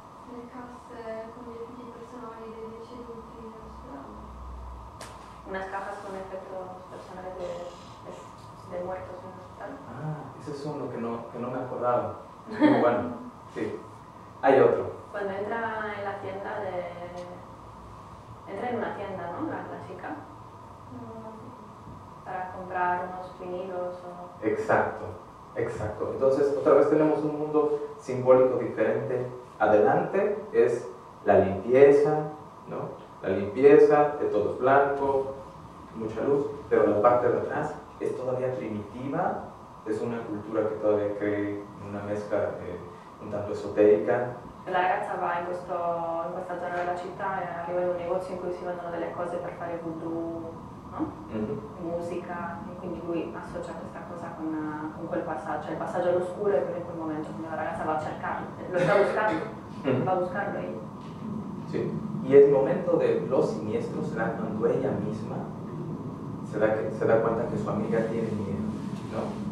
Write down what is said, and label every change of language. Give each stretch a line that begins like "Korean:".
Italian: Le casse con gli effetti personali dei deceduti in Australia.
Spanish: Unas cajas con efectos personales de muertos en el hospital. Ah, ese es uno que no me acordaba. Muy bueno, sí. Hay otro. Cuando entra en la tienda entra en una tienda, ¿no? La chica, para comprar unos vinilos o... Exacto. Entonces, otra vez tenemos un mundo simbólico diferente. Adelante es la limpieza, ¿no? La limpieza, de todo es blanco, mucha luz, pero la parte de atrás es todavía primitiva, es una cultura que todavía cree en una mezcla un tanto esotérica.
Italian: La ragazza va in questa zona della città e arriva in un negozio in cui si vendono delle cose per fare voodoo, no? Musica, e quindi lui associa questa cosa con quel passaggio. Il passaggio all'oscuro è proprio in quel momento, quindi la ragazza va a cercarlo, lo sta buscando, va a buscarlo ella.
Spanish: Sí, y el momento de lo siniestro se da cuando ella misma se da cuenta que su amiga tiene miedo, ¿no?